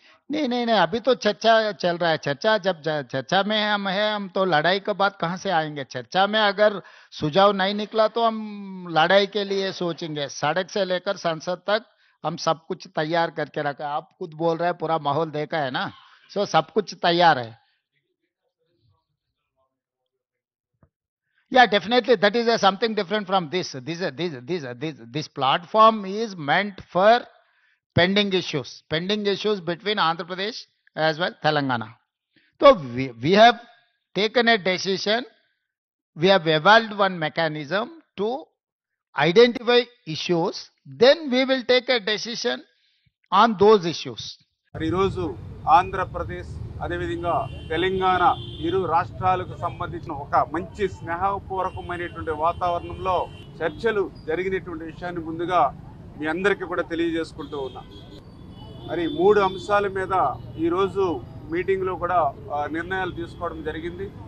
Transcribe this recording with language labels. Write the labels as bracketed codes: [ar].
[hi] नहीं, अभी तो चर्चा चल रहा है। चर्चा जब चर्चा में हम तो लड़ाई के बाद कहाँ से आएंगे? चर्चा में अगर सुझाव नहीं निकला तो हम लड़ाई के लिए सोचेंगे। सड़क से लेकर संसद तक हम सब कुछ तैयार करके रखा है। आप खुद बोल रहे हैं, पूरा माहौल देखा है ना, सो सब कुछ तैयार है। [en] Yeah, definitely. That is something different from this. This platform is meant for pending issues between Andhra Pradesh as well Telangana. So we have taken a decision. We have evolved one mechanism to identify issues. Then we will take a decision on those issues. [te] మరి ఈరోజు ఆంధ్రప్రదేశ్ అదేవిధంగా తెలంగాణ ఇరు రాష్ట్రాలకు సంబంధించిన ఒక మంచి స్నేహపూర్వకమైనటువంటి వాతావరణంలో చర్చలు జరిగినటువంటి విషయాన్ని ముందుగా మీ అందరికీ కూడా తెలియజేసుకుంటూ ఉన్నా. మరి 3 అంశాల మీద ఈరోజు మీటింగ్లో కూడా నిర్ణయాలు తీసుకోవడం జరిగింది.